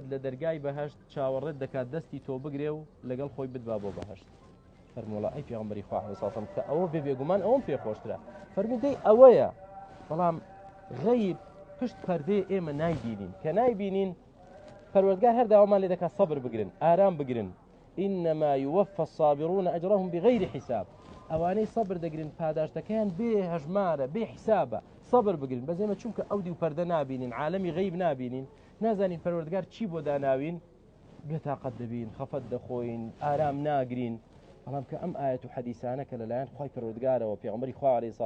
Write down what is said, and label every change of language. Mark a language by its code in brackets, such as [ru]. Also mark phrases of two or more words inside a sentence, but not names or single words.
[ckb] لە دەرگای بەهەشت چاوەڕێت دەکات دەستی تۆ بگرێ و لەگەڵ خۆی بدبا بۆ بەهەشت فەرمووڵە ئەی پێغەمبەری خوا [ar] عەلەیهی سەڵات وسەلام [ckb] کە ئەوە بێگومان ئەوەم پێ خۆشترە فەرمی دەی ئەوەیە بەڵام غەیب پشت پەردەی ئێمە نایبینین کە نایبینین پەروەردگار هەر داوامان لێ دەکات سەبر بگرن ئارام بگرن [ar] إنما يوفى الصابرون أجرهم بغير حساب [ckb] ئەوانەی سەبر دەگرن پاداشتەکەیان بێ هەژمارە بێ حسابە سەبر بگرن بەس ئێمە چونکە ئەو دی و پەردە نابینین عالەمی غەیب نابینین نازانین پەروەردگار چی بۆ داناوین بێتاقەت دەبین خەفەت دەخۆین ئارام ناگرین بەڵام کە ئەم ئاەت و حەدیسانە کە لەلایەن خوای پەروەردگارەوە پێغەمبەری خوا [ar] عەلەیهی سەڵات